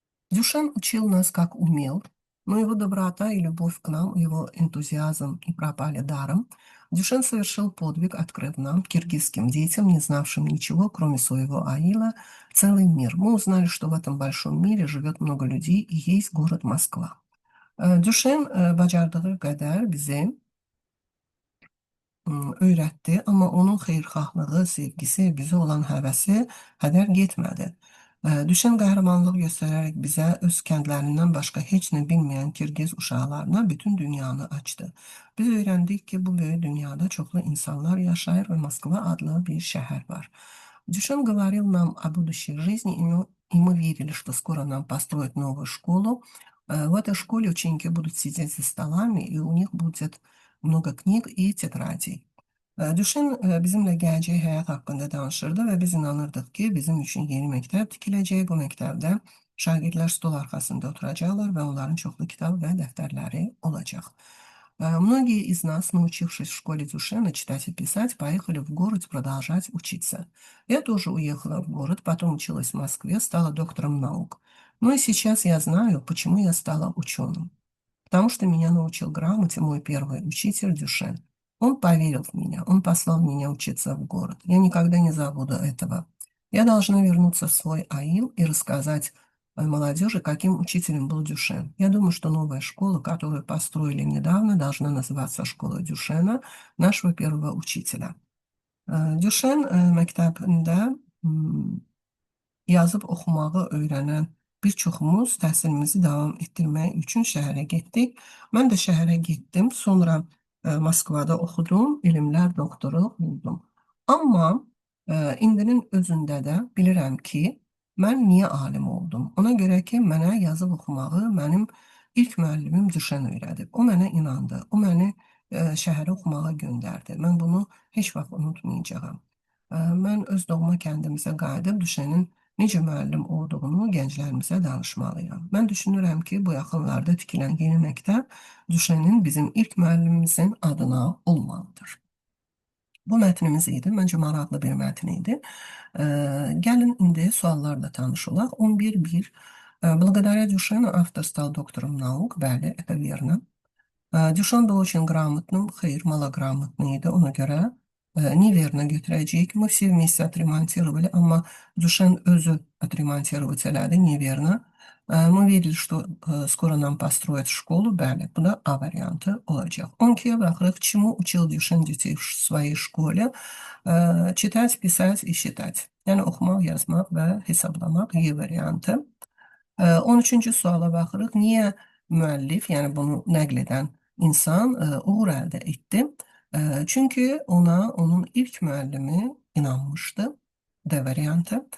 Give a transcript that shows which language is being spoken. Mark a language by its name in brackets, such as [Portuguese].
[Russian] Дюшен учил нас, как умел, но его доброта и любовь к нам, его энтузиазм не пропали даром. Дюшен совершил подвиг, открыв нам, киргизским детям, не знавшим ничего, кроме своего аила, целый мир. Мы узнали, что в этом большом мире живет много людей и есть город Москва. [Azerbaijani] Дюшен bacardığı qədər bizi öyrətdi, amma onun xeyirxahlığı, sevgisi, bizə olan həvəsi hədər getmədi. Düşən qəhrəmanlıq göstərərək bizə öz kəndlərindən başqa heç nə bilməyən Kirgiz uşaqlarına bütün dünyanı açdı. Biz öyrəndik ki, bu böyük dünyada çoxlu insanlar yaşayır və Moskva adlı bir şəhər var. [Russian] Дюшен говорил нам о будущей жизни, и мы верили, что скоро нам построят новую школу. В этой школе ученики будут сидеть за столами, и у них будет много книг и tетрадей. [Azerbaijani] Düşün bizimlə gələcək həyat haqqında danışırdı və biz inanırdıq ki, bizim üçün yeni məktəb tikiləcək. Bu məktəbdə şagirdlər stol arxasında oturacaqlar və onların çoxlu kitab və dəftərləri olacaq. [Russian] Многие из нас, научившись в школе Дюшена читать и писать, поехали в город продолжать учиться. Я тоже уехала в город, потом училась в Москве, стала доктором наук. Ну и сейчас я знаю, почему я стала ученым. Потому что меня научил грамоте мой первый учитель Дюшен. Он поверил в меня, он послал меня учиться в город. Я никогда не забуду этого. Я должна вернуться в свой аил и рассказать молодежи, каким учителем был Дюшен. Я думаю, что новая школа, которую построили недавно, должна называться школа Дюшена, нашего первого учителя. [Azerbaijani] Дюшен məktəbində yazıb oxumağı öyrənən bir çoxumuz təhsilimizi davam etdirmək üçün şəhərə getdik. Mən də şəhərə getdim. Sonra Moskvada oxudum, elmlər doktoru oldum. Amma indinin özündə də bilirəm ki, mən niyə alim oldum? Ona görə ki, mənə yazıb oxumağı mənim ilk müəllimim Düşən öyrədib. O mənə inandı. O məni şəhərə oxumağa göndərdi. Mən bunu heç vaxt unutmayacağam. Mən öz doğma kəndimizə qayıdıb Düşənin necə müəllim olduğunu gənclərimizə danışmalıyam. Mən düşünürəm ki, bu yaxınlarda tikilən yeni məktəb Düşənin bizim ilk müəllimimizin adına olmalıdır. Bu mətnimiz idi. Məncə maraqlı bir mətn idi. Gəlin indi suallarla tanış olaq. 11.1. [Russian] Благодаря Дюшену автор стал доктором наук. Bəli, это верно. Дюшен был очень грамотным, [Azerbaijani] Xeyr malogрамотный idi. Ona görə неверно götürəcəyik. [Russian] Мы все вместе отремонтировали, [Azerbaijani] amma Дюшен özü [Russian] отремонтировать elədi, неверно. Мы верили, что скоро нам построят школу. [Azerbaijani] Bəli, bu da A variantı olacaq. 12-yə baxırıq. [Russian] Чему учил Дюшен детей в своей школе? Читать, писать и считать. [Azerbaijani] Yəni oxumaq, yazmaq və hesablamaq Y variantı. 13-cü suala baxırıq. Niyə müəllif, yəni bunu nəql edən insan uğur əldə etdi? Çünki ona onun ilk müəllimi inanmışdı. D variantı.